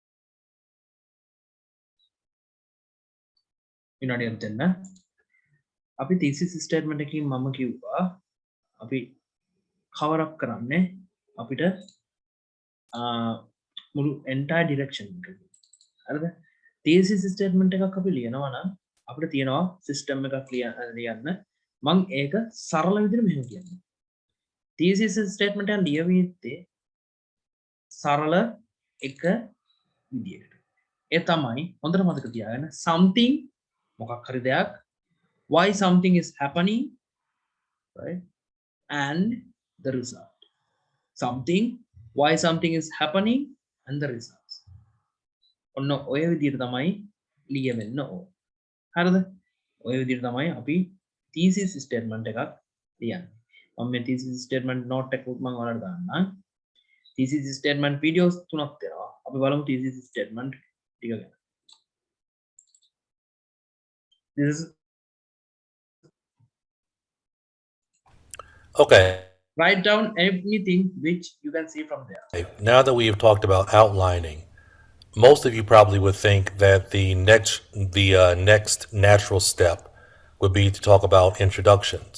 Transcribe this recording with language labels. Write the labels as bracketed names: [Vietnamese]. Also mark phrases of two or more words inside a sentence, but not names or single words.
[Sinhala] විනාඩියක් දෙන්න. අපි [English] thesis statement [Sinhala] එකකින් මම කිව්වා අපි [English] cover up [Sinhala] කරන්නේ අපිට මුළු [English] entire direction [Sinhala] එක. හරිද? [English] thesis statement [Sinhala] එකක් අපි ලියනවා නම් අපිට තියෙනවා system එකක් ලියන්න. මම ඒක සරල විදිහට මෙහෙම කියන්නම්. [English] thesis statement [Sinhala] එක ලියවිත්තේ සරල එක විදිහකට. ඒ තමයි හොඳට මතක තියාගන්න something මොකක් හරි දෙයක් [English] why something is happening, right, and the result. [Sinhala] Something, why something is happening, and the results. ඔන්න ඔය විදිහට තමයි ලියවෙන්න ඕන. හරිද? ඔය විදිහට තමයි අපි [English] thesis statement [Sinhala] එකක් ලියන්නේ. මම මේ [English] thesis statement note [Sinhala] එකක් මම ඔයාලට දාන්නම්. [English] thesis statement videos [Sinhala] තුනක් තියෙනවා. අපි බලමු [English] thesis statement [Sinhala] ටික ගැන. [English] This is Okay. write down anything which you can see from there. Now that we have talked about outlining, most of you probably would think that the next natural step would be to talk about introductions.